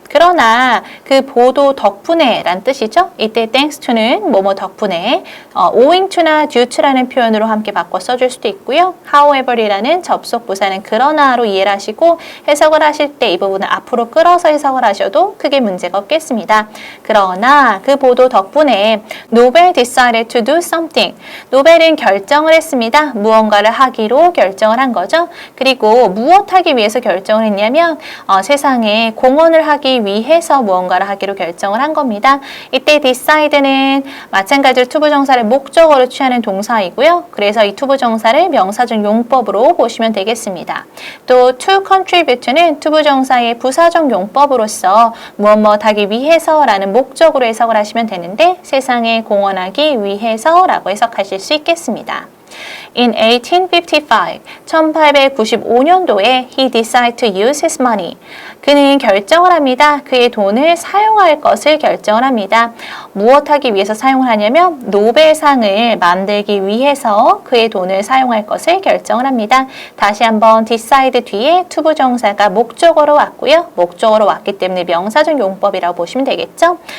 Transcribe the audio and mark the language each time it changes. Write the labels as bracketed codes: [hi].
[ko] 그러나 그 보도 덕분에 란 뜻이죠. 이때 thanks to는 뭐뭐 덕분에 owing to나 due to라는 표현으로 함께 바꿔 써줄 수도 있고요. however이라는 접속 부사는 그러나로 이해를 하시고 해석을 하실 때 이 부분을 앞으로 끌어서 해석을 하셔도 크게 문제가 없겠습니다. 그러나 그 보도 덕분에 [en] Nobel decided to do something. [ko] 노벨은 결정을 했습니다. 무언가를 하기로 결정을 한 거죠. 그리고 무엇하기 위해서 결정을 했냐면 세상에 공헌을 하기 위해서 무언가를 하기로 결정을 한 겁니다. 이때 decide는 마찬가지로 투부정사를 목적어로 취하는 동사이고요. 그래서 이 투부정사를 명사적 용법으로 보시면 되겠습니다. 또 to contribute는 투부정사의 부사적 용법으로서 무엇 하기 위해서라는 목적으로 해석을 하시면 되는데 세상에 공헌하기 위해서라고 해석하실 수 있겠습니다. [en] In 1855, [ko] 1895년도에 [en] he decided to use his money. [ko] 그는 결정을 합니다. 그의 돈을 사용할 것을 결정을 합니다. 무엇하기 위해서 사용을 하냐면 노벨상을 만들기 위해서 그의 돈을 사용할 것을 결정을 합니다. 다시 한번 decide 뒤에 투부정사가 목적어로 왔고요. 목적어로 왔기 때문에 명사적 용법이라고 보시면 되겠죠.